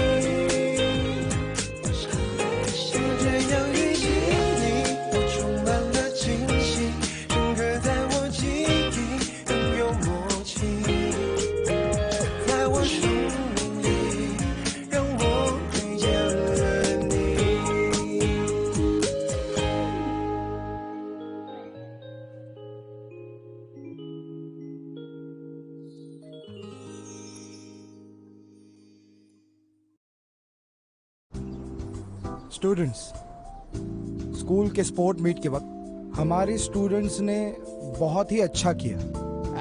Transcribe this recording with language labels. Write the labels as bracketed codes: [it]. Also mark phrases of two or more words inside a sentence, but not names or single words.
[zh] 就这样遇见你，我充满了惊喜，深刻在我记忆，更有默契，在我生命里，让我遇见了你。 [hi] स्टूडेंट्स, स्कूल के [en] sport meet [hi] के वक्त हमारे स्टूडेंट्स ने बहुत ही अच्छा किया।